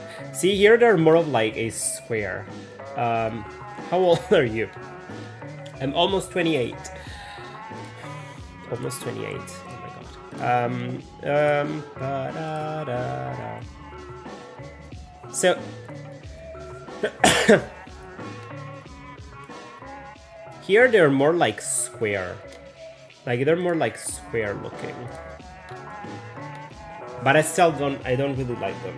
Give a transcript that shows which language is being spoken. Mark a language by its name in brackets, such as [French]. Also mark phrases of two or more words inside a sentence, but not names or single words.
[English] See here, they're more of like a square. How old are you? I'm almost 28. Almost 28. Oh my god. Ba-da-da-da. So here they're more like square. Like they're more like square looking. But I don't really like them.